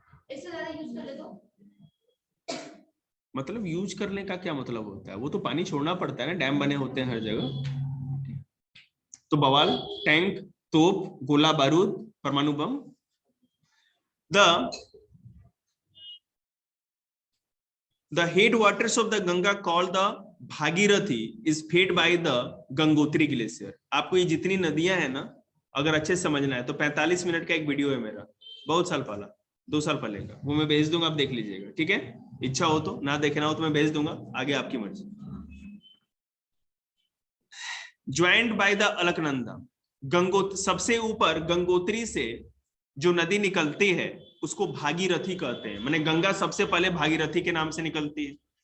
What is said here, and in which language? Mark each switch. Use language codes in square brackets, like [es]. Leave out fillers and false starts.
[hi] इससे ज्यादा यूज कर ले तो मतलब यूज करने का क्या मतलब होता है, वो तो पानी छोड़ना पड़ता है ना, डैम बने होते हैं हर जगह। तो बवाल, टैंक, तोप, गोला बारूद, परमाणु बम। [en] The headwaters of the Ganga called the Bhagirathi is fed by the Gangotri glacier. [hi] आपको ये जितनी नदियां हैं ना, अगर अच्छे से समझना है तो 45 मिनट का एक वीडियो है मेरा, बहुत साल पहला, 2 साल पहले का, वो मैं भेज दूंगा, आप देख लीजिएगा। ठीक है, इच्छा हो तो, ना देखना हो तो मैं भेज दूंगा, आगे आपकी मर्जी। [en] joint by the Alaknanda, [hi] सबसे ऊपर गंगोत्री से जो नदी निकलती है उसको भागीरथी कहते हैं, माने गंगा सबसे पहले भागीरथी के नाम से निकलती है।